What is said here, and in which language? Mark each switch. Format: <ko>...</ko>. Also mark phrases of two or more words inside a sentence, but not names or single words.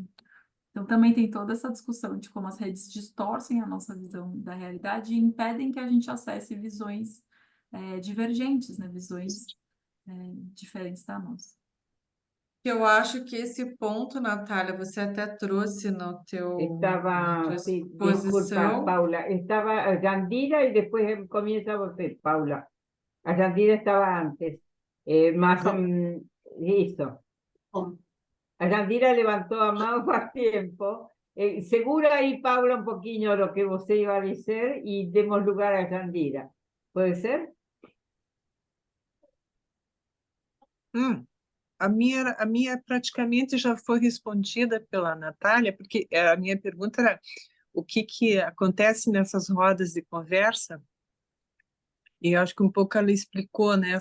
<pt>Então, também tem toda essa discussão de como as redes distorcem a nossa visão da realidade e impedem que a gente acesse visões divergentes, né? Visões diferentes da nossa. Eu acho que esse ponto, Natália, você até trouxe na tua</pt> <es>Sí, disculpa,</es> <pt>exposição.</pt> <es>Paula. Estaba Yandira y después comienza usted, Paula. A Yandira estaba antes. Más</es> <pt>Tá</pt> <es>listo.</es> <pt>bom.</pt> <es>A Yandira levantó</es> <pt>a mão faz</pt> <es>tiempo. Segura ahí, Paula, un poquito lo que usted iba a decir y demos lugar a Yandira. ¿Puede ser?</es> <pt>Hum, a minha praticamente já foi respondida pela Natália, porque a minha pergunta era o que acontece nessas rodas de conversa, e eu acho que um pouco ela explicou, né?</pt>